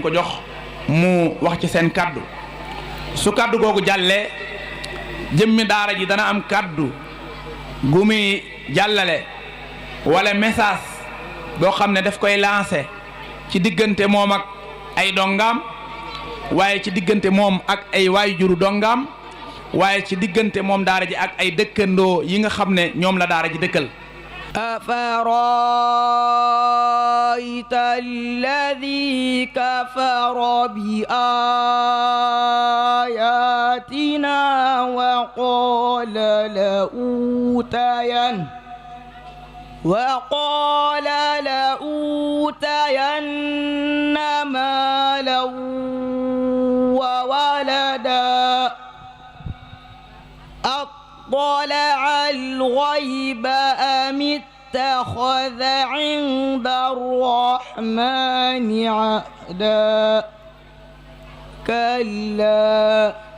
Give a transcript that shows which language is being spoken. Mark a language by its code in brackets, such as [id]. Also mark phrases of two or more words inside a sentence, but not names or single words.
[wo] ko jox mu wax ci seen kaddu su kaddu googu jàllee jëmmi daara ji dana am kaddu gu muy jàllale wala message boo xam ne daf koy lancé ci diggante moom ak ay dongaam waaye ci diggante moom ak ay waajuru dongaam waaye ci diggante moom daara ji ak ay dëkkandoo yi nga xam ne ñoom la daara ji dëkkal. [ar] أفرأيت الذي كفر بآياتنا وقال لأوتين مالا وولدا أطلع الغيب أم اتخذ عند الرحمن عهدا كلا